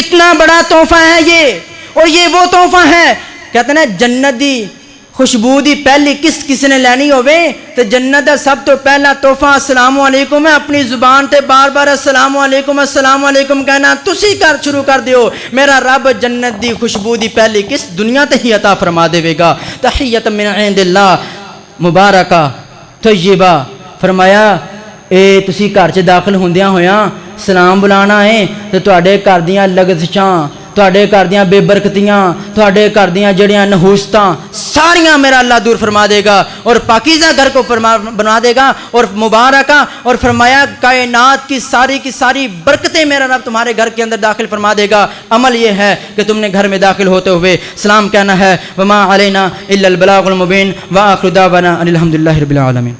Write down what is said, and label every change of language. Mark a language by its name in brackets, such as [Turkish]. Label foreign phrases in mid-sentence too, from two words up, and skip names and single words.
[Urdu] اتنا بڑا تحفہ ہے یہ، اور یہ وہ تحفہ ہے، کہتے ہیں [Punjabi] جنت دی خوشبو دی پہلی کس نے لینی ہوئے تو جنت دا سب تو پہلا تحفہ [Arabic] السلام علیکم [Punjabi] ہے۔ اپنی زبان تے بار بار [Arabic] السلام علیکم [Punjabi] کہنا تسی کر شروع کر دیو، میرا رب جنت دی خوشبو دی پہلی کس دنیا تے ہی عطا فرما دے گا۔ [Arabic] تحیۃ من عند اللہ مبارکہ طیبہ، [Punjabi] فرمایا اے تسی گھر چ داخل ہوندیاں ہویاں سلام بلانا ہے تو تواڈے گھر دیاں لغزشاں، تواڈے گھر دیاں بے برکتیاں، تواڈے گھر دیاں جڑیاں نحوستاں ساریاں میرا اللہ دور فرما دے گا [Urdu] اور پاکیزہ گھر کو بنا دے گا اور مبارکہ، اور فرمایا کائنات کی ساری برکتیں میرا رب تمہارے گھر کے اندر داخل فرما دے گا۔ عمل یہ ہے کہ تم نے گھر میں داخل ہوتے ہوئے سلام کہنا ہے۔ [Arabic] وما علینا الا البلاغ المبین، وآخر دعوانا ان الحمد للہ رب العالمین۔